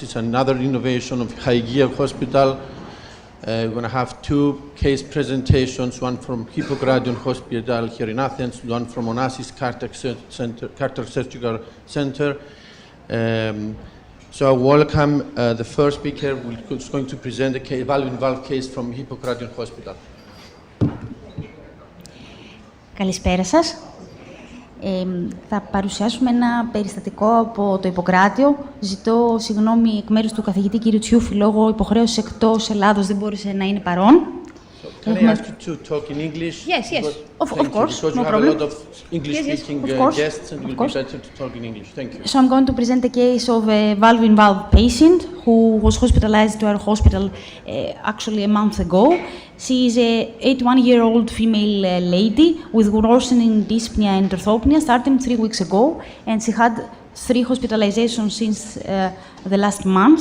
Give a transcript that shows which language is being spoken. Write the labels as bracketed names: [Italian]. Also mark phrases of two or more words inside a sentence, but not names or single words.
[English] It's another innovation of Hygeia Hospital. We're going to have two case presentations, one from Hippocrates Hospital here in Athens, one from Onassis Cardiothoracic Surgery Center. So I welcome the first speaker who's going to present a valve-in-valve case from Hippocrates Hospital. [Greek] Καλησπέρα σας. Θα παρουσιάσουμε ένα περιστατικό από το Ιπποκράτιο. Ζητώ συγγνώμη εκ μέρους του καθηγητή κ. Τσιούφη, λόγω υποχρέωσης εκτός Ελλάδος δεν μπόρεσε να είναι παρόν. [English] Can I ask you to talk in English? Yes, yes, of course, because no you have problem. a lot of English-speaking guests, and it will be better to talk in English. Thank you. So I'm going to present a case of a valve-in-valve patient who was hospitalized to our hospital actually a month ago. She is a 81-year-old female lady with worsening dyspnea and orthopnea starting 3 weeks ago, and she had 3 hospitalizations since the last month.